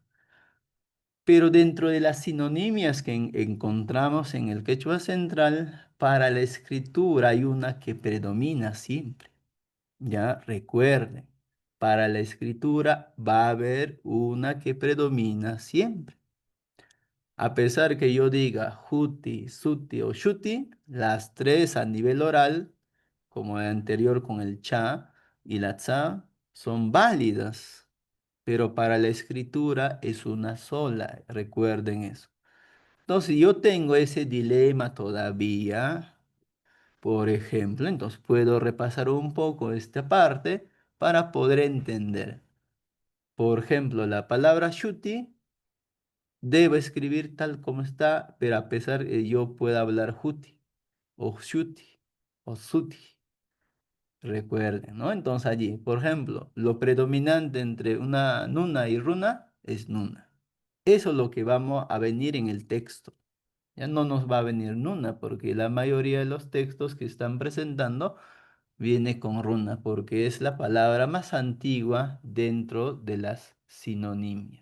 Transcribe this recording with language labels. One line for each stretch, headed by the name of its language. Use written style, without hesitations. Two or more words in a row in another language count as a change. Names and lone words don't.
Spanish: Pero dentro de las sinonimias que encontramos en el quechua central, para la escritura hay una que predomina siempre. Ya recuerden, para la escritura va a haber una que predomina siempre. A pesar que yo diga juti, suti o shuti, las tres a nivel oral, como el anterior con el cha y la tsa, son válidas, pero para la escritura es una sola, recuerden eso. Entonces yo tengo ese dilema todavía, por ejemplo, entonces puedo repasar un poco esta parte para poder entender. Por ejemplo, la palabra shuti Debo escribir tal como está, pero a pesar yo pueda hablar juti, o shuti, o suti. Recuerden, ¿no? Entonces allí, por ejemplo, lo predominante entre una nuna y runa es nuna. Eso es lo que vamos a venir en el texto. Ya no nos va a venir nuna porque la mayoría de los textos que están presentando viene con runa porque es la palabra más antigua dentro de las sinonimias.